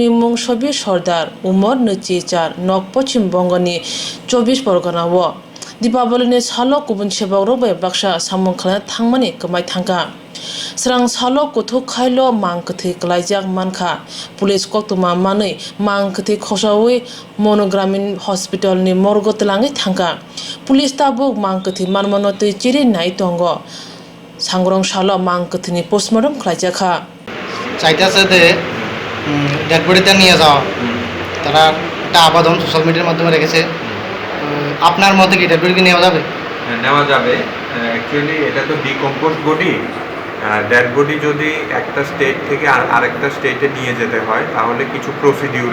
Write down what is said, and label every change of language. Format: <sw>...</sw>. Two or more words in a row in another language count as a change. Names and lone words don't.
<brx>मुं सबीर सरदार उमर नचिचार नक पश्चिम बंगनि 24 परगनाव दीपावलीनि सालो गुबुन सेबाव रबाय बाक्सा सामुं खालामनो थांमानि गोमाय थांगा स्रां सालो गथ' खायल' मां गोथै गलायजाक मानखा पुलिस कक्टमा मानै मां गोथै खसावै मनोग्रामीन हस्पिटालनि मर्ग तलाङै थांगा पुलिस ताबुक मां गोथै मानमनो तै चिरि नाय दंग सांग्रं सालो मां गोथैनि पोस्टमर्टम खालायजाखा</brx> <bn>চাইতেছে যে</bn> <en>dead body</en> <bn>নিয়ে যাওয়া তারা একটা আবেদন</bn> <en>social media</en> <bn>মাধ্যমে রেখেছে আপনার মতে কি</bn> <en>dead body</en> <bn>নেওয়া যাবে নেওয়া যাবে অ্যাকচুয়ালি এটা তো</bn> <en>decompose body dead body</en> <bn>যদি একটা স্টেট থেকে আরেকটা স্টেটে নিয়ে যেতে হয় তাহলে কিছু প্রসিডিউর</bn>